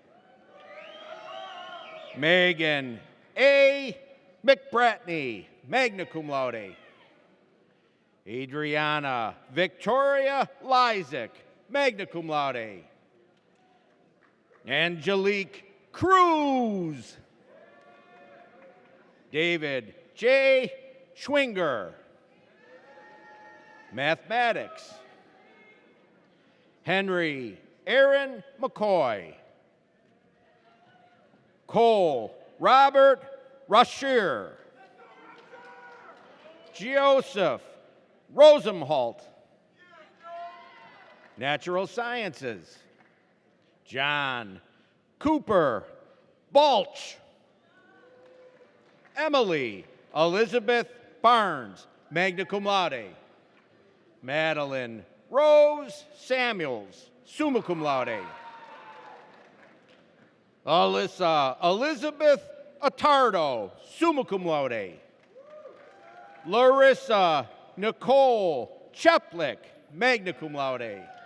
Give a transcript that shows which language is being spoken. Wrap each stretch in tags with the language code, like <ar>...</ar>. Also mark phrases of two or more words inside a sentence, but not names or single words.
<en>Megan A. McBratney,</en> <la>magna cum laude.</la> <en>Adriana Victoria Lysick,</en> <la>magna cum laude.</la> <en>Angelique Cruz. David J. Schwinger. Mathematics. Henry Aaron McCoy. Cole Robert Rashier. Joseph Rosenholt. Natural Sciences. John Cooper Balch. Emily Elizabeth Barnes,</en> <la>magna cum laude.</la> <en>Madeline Rose Samuels,</en> <la>summa cum laude.</la> <en>Alyssa Elizabeth Attardo,</en> <la>summa cum laude.</la> <en>Larissa Nicole Cheplick,</en> <la>magna cum laude.</la>